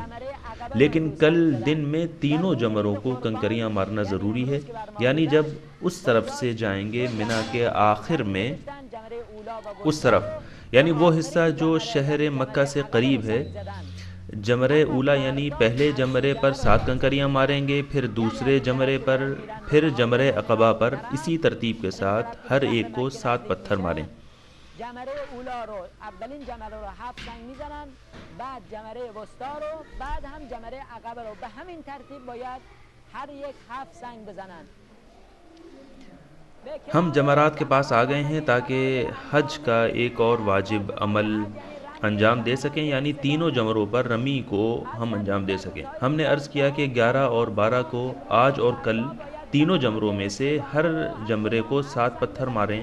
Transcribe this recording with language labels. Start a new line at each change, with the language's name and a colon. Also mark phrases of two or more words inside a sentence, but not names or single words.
Urdu: لیکن کل دن میں تینوں جمروں کو کنکریاں مارنا ضروری ہے، یعنی جب اس طرف سے جائیں گے منی کے آخر میں، اس طرف یعنی وہ حصہ جو شہر مکہ سے قریب ہے، جمرہ اولا یعنی پہلے جمرے پر 7 کنکریاں ماریں گے، پھر دوسرے جمرے پر، پھر جمرہ عقبہ پر، اسی ترتیب کے ساتھ ہر ایک کو 7 پتھر ماریں۔
Persian: جمره اولا رو اولین جمره رو 7 سنگ میزنن، بعد جمره وسطا رو، بعد هم جمره عقبه رو، به همین ترتیب باید هر یک 7 سنگ بزنن۔
Urdu: ہم جمرات کے پاس آ گئے ہیں تاکہ حج کا ایک اور واجب عمل انجام دے سکیں، یعنی تینوں جمروں پر رمی کو ہم انجام دے سکیں۔ ہم نے عرض کیا کہ 11 اور 12 کو آج اور کل تینوں جمروں میں سے ہر جمرے کو 7 پتھر ماریں۔